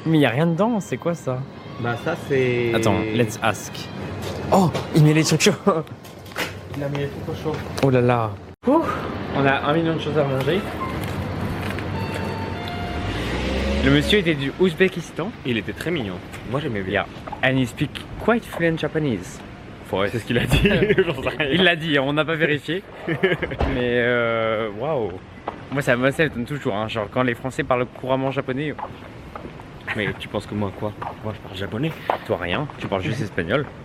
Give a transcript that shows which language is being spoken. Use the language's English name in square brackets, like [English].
[French] Mais il n'y a rien dedans, c'est quoi ça? Bah, ça, c'est. Attends, let's ask. Oh, il met les trucs chauds. Il a mis les trucs au chaud. Oh là là. On a 1 million de choses à manger. Le monsieur était du Ouzbékistan. Il était très mignon. Moi j'aimais bien. [English] And he speak quite fluent Japanese. [French] C'est ce qu'il a dit. J'en sais rien. Il l'a dit, on n'a pas vérifié. Mais waouh. Moi ça m'étonne toujours, hein. Genre quand les Français parlent couramment japonais. Mais tu penses que moi quoi? Moi je parle japonais. Toi rien, tu parles juste espagnol.